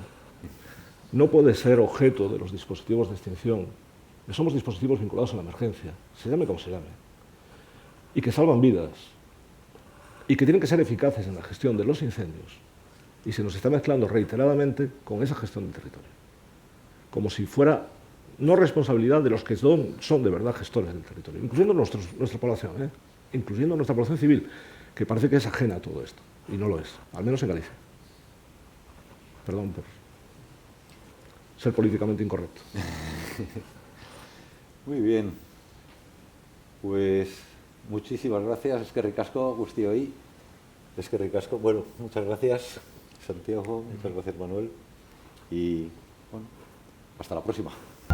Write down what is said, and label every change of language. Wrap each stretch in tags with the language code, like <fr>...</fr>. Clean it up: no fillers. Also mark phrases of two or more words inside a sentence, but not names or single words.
<es>No puede ser objeto de los dispositivos de extinción, que somos dispositivos vinculados a la emergencia, se llame como se llame, y que salvan vidas, y que tienen que ser eficaces en la gestión de los incendios, y se nos está mezclando reiteradamente con esa gestión del territorio, como si fuera no responsabilidad de los que son de verdad gestores del territorio, incluyendo nuestra población, incluyendo nuestra población civil, que parece que es ajena a todo esto, y no lo es, al menos en Galicia. Perdón por ser políticamente incorrecto. Muy bien. Pues muchísimas gracias.</es> <eu>Eskerrik asko guztioi. Eskerrik asko. Bueno,</eu> <es>muchas gracias, Santiago. Muchas gracias, Manuel. Y bueno, hasta la próxima.</es>